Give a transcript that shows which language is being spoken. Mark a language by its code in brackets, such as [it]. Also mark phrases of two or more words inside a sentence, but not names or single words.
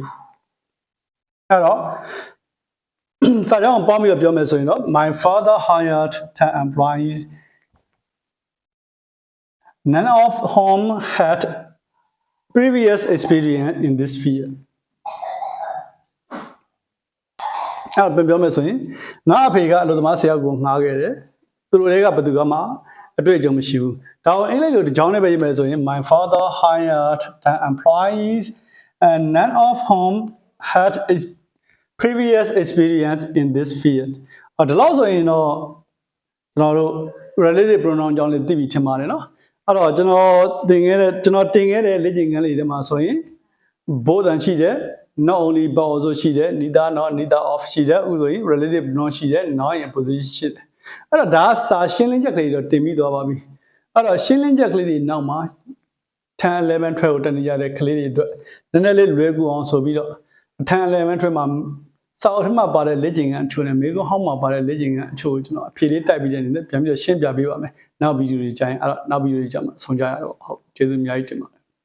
[my] အဲ့တော့စာကြောင်းပေါင်းပြီးတော့ပြောမယ်ဆိုရင်တော့ [en] My father hired 10 employees. None of whom had previous experience in this field. [my] အဲ့တော့ပြောမယ်ဆိုရင်ငါအဖေကအလုပ်သမားဆရာကိုငှားခဲ့တယ်သူတို့တွေကဘယ်သူကမှအတွေ့အကြုံမရှိဘူးဒါကိုအင်္ဂလိပ်လိုဒီကြောင်းနဲ့ပဲရေးမယ်ဆိုရင် [en] My father hired 10 employees and none of whom had a previous experience in this field [my] ဒီလောက်ဆိုရင်တော့ကျွန်တော်တို့ [en] relative pronoun [my] ကြောင်းလေးသိပြီထင်ပါတယ်နော်အဲ့တော့ကျွန်တော်တင်ခဲ့တဲ့လေ့ကျင့်ခ န်းလေးတွေမှာဆိုရင် [en] both and [my] ရှိတယ် [en] not only but also [my] ရှိတယ် [en] neither not neither of [my] ရှိတယ်ဥဆိုရင် [en] relative pronoun [my] ရှိတယ် [en] noun in position [my] ရှိတယ်အဲ့တော့ဒါကစာရှင်းလင်းချက်ကလေးတော့တင်ပြီးသွားပါပြီအဲ့တော့ရှင်းလင်းချက်ကလေးတွေနောက်မှာ10 11 12ကိုတက်နေကြတဲ့ကလေးတွေအတွက်နည်းနည်းလေးလွယ်ကူအောင်ဆိုပြီးတော့10 11 12မှာစာအုပ်ထဲမှာပါတဲ့လေ့ကျင့်ခန်းအချို့နဲ့မိကုန်းဟောင်းမှာပါတဲ့လေ့ကျင့်ခန်းအချို့ကိုကျွန်တော်အဖြေလေးတိုက်ပြီးတဲ့အနေနဲ့ပြန်ပြီးတော့ရှင်းပြပေးပါမယ်နောက်ဗီဒီယိုတွေကြာရင်အဲ့တော့နောက်ဗီဒီယိုတွေကြာမှာဆုံးကြရတော့ဟုတ်ကျေးဇူးအများကြီးတင်ပါတယ်